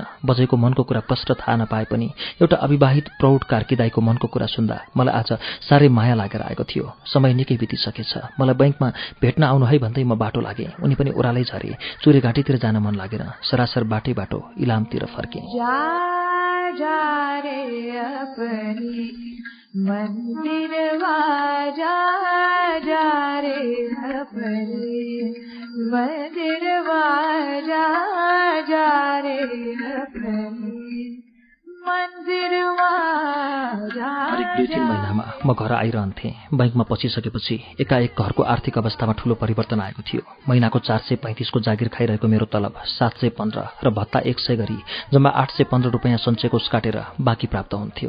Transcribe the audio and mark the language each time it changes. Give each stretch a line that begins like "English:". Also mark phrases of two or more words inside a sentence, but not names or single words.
Nepali: बजैको मनको कुरा प्रष्ट थाहा नपाए पनि एउटा अविवाहित प्रौढ कार्की दाइको मनको कुरा सुन्दा मलाई आज साह्रै माया लागेर आएको थियो। समय निकै बितिसकेछ। मलाई बैंकमा भेट्न आउनु है भन्दै म बाटो लागेँ। उनी पनि ओह्रालै झरे। चुरे घाटीतिर जान मन लागेन। सरासर बाटो इलामतिर फर्केँ।
Hindi: जा रे अपनी मंदिरवा जा रे अपनी मंदिरवा जा रे अपनी मंदिरवा।
Nepali: हरेक 2-3 महिनामा म घर आइरहन्थेँ। बैंकमा पसिसकेपछि एकाएक घरको आर्थिक अवस्थामा ठूलो परिवर्तन आएको थियो। महिनाको 435 को जागिर खाइरहेको मेरो तलब 715 र भत्ता 100 गरी जम्मा 815 रुपैयाँ सञ्चयकोष काटेर बाँकी प्राप्त हुन्थ्यो।